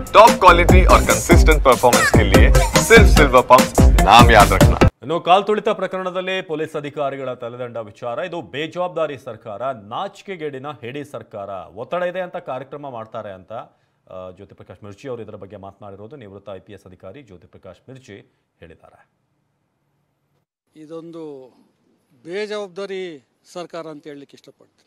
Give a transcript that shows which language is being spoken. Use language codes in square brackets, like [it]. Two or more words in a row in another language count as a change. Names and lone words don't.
[en] top quality [hi] और [en] consistent performance [hi] के लिए सिर्फ सिल्वर पंप नाम याद रखना। [kn] ಇನ್ನು ಕಾಲ್ ತುಳಿತ ಪ್ರಕರಣದಲ್ಲಿ ಪೊಲೀಸ್ ಅಧಿಕಾರಿಗಳ ತಲೆದಂಡ ವಿಚಾರ. ಇದು ಬೇಜವಾಬ್ದಾರಿ ಸರ್ಕಾರ, ನಾಚಿಕೆಗೇಡಿನ ಹೇಡಿ ಸರ್ಕಾರ, ಒತ್ತಡ ಇದೆ ಅಂತ ಕಾರ್ಯಕ್ರಮ ಮಾಡ್ತಾರೆ ಅಂತ ಜ್ಯೋತಿ ಪ್ರಕಾಶ್ ಮಿರ್ಚಿ ಅವರು ಇದರ ಬಗ್ಗೆ ಮಾತನಾಡಿರೋದು ನಿವೃತ್ತ IPS ಅಧಿಕಾರಿ ಜ್ಯೋತಿ ಪ್ರಕಾಶ್ ಮಿರ್ಚಿ ಹೇಳಿದ್ದಾರೆ. ಇದೊಂದು ಬೇಜವಾಬ್ದಾರಿ ಸರ್ಕಾರ ಅಂತ ಹೇಳಲಿಕ್ಕೆ ಇಷ್ಟಪಡ್ತೀನಿ.